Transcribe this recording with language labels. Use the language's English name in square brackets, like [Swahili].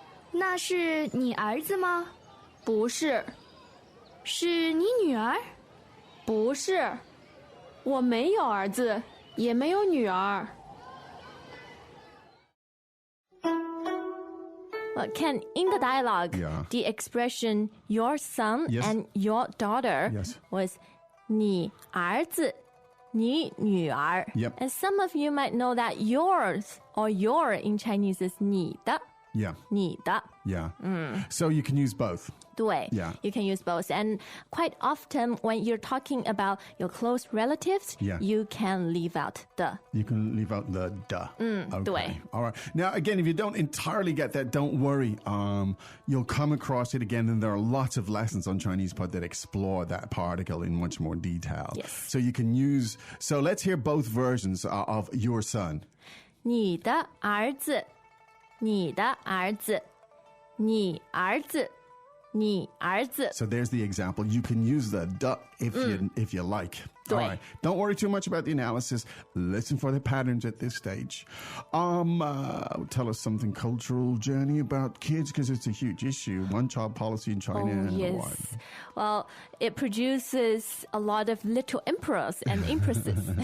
[Chinese] 那是你儿子吗？不是，是你女儿？不是，我没有儿子，也没有女儿。 [English] Well, Ken, in the dialogue, Yeah. the expression your son Yes. and your daughter Yes. was [Chinese] 你儿子,你女儿. [English] Yep. And some of you might know that yours or your in Chinese is 你的, Yeah. [Chinese] 你的. [English] Yeah. So you can use both. [Chinese] 对, [English] Yeah. you can use both. And quite often when you're talking about your close relatives, Yeah. you can leave out the. You can leave out the duh. Okay. [Chinese] 对. [English] All right. Now, again, if you don't entirely get that, don't worry. You'll come across it again, and there are lots of lessons on Chinese Pod that explore that particle in much more detail. Yes. So you can use. So let's hear both versions of your son. [Chinese] 你的儿子,你的儿子,你儿子,你儿子. [English] So there's the example. You can use the duh if you like. All [Chinese] 对. [English] right. Don't worry too much about the analysis. Listen for the patterns at this stage. Tell us something cultural, Jenny, about kids, because it's a huge issue. One-child policy in China. Oh, yes. What? Well, it produces a lot of little emperors and empresses.